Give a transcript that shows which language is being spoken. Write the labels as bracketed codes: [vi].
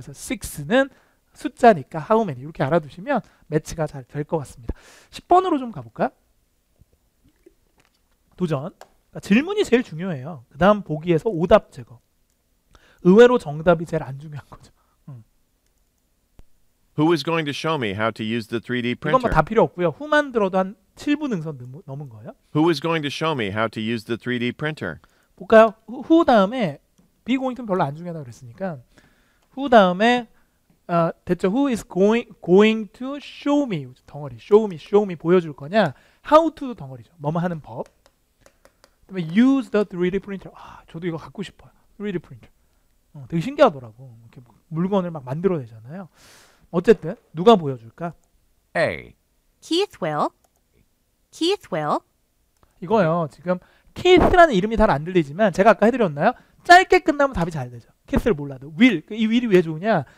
[ko] 그래서 6는 숫자니까 [en] how many [ko] 이렇게 알아두시면 매치가 잘 될 것 같습니다. 10번으로 좀 가볼까요? 도전. 그러니까 질문이 제일 중요해요. 그 다음 보기에서 오답 제거. 의외로 정답이 제일 안 중요한 거죠. [en] Who is going to show me how to use the 3D [ko] 이건 뭐 [en] printer? [ko] 다 필요 없고요. 후만 들어도 한 7분 능선 넘은 거예요. [en] Who is going to show me how to use the 3D printer? [ko] 볼까요? 후 다음에 [en] be going to [ko] 별로 안 중요하다고 그랬으니까 후 다음에 됐죠. [en] Who is going to show me [ko] 덩어리 [en] show me [ko] 보여줄 거냐? [en] How to [ko] 덩어리죠. 뭐뭐 하는 법. 그다음에 [en] use the 3D printer. [ko] 저도 이거 갖고 싶어요. 3D printer. 되게 신기하더라고. 이렇게 물건을 막 만들어내잖아요. 어쨌든 누가 보여줄까? [en] A. Keith will. Keith will. [ko] 이거요. 지금 Keith라는 이름이 잘 안 들리지만 제가 아까 해드렸나요? 짧게 끝나면 답이 잘 되죠. Keith를 몰라도 will. 이 will이 왜 좋으냐?